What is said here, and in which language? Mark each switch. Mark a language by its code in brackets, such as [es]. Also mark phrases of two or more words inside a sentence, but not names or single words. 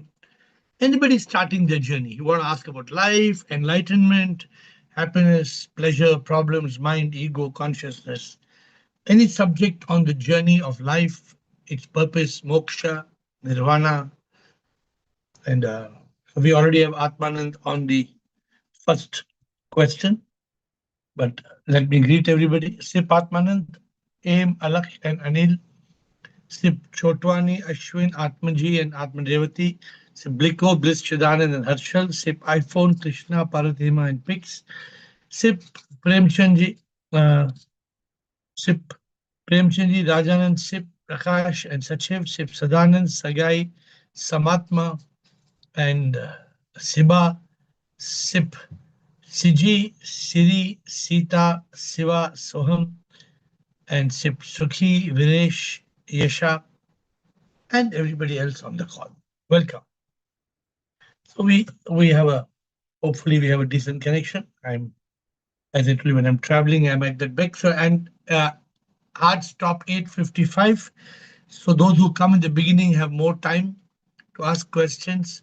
[en] Anybody starting their journey, you want to ask about life, enlightenment, happiness, pleasure, problems, mind, ego, consciousness, any subject on the journey of life, its purpose, moksha, nirvana, and we already have Atmanand on the first question, but let me greet everybody. Sip Atmanand, Aim, Alaksh, and Anil, Sip Chotwani, Ashwin, Atmaji, and Atmadevati, Sip Bliko, Bliss, Chidanand, and Harshal, Sip iPhone, Krishna, Parathima, and Pix, Sip Premchandji, Sip Premchandji, Rajanand, Sip Prakash, and Sachiv, Sip Sadanand, Sagai, Samatma, and Siba, Sip Siji, Siri, Sita, Siva, Soham, and Sip Sukhi, Viresh, Yasha, and everybody else on the call. Welcome. So we have hopefully we have a decent connection. As I told you, when I'm traveling, I'm at that back. So, and hard stop 8:55. So those who come in the beginning have more time to ask questions.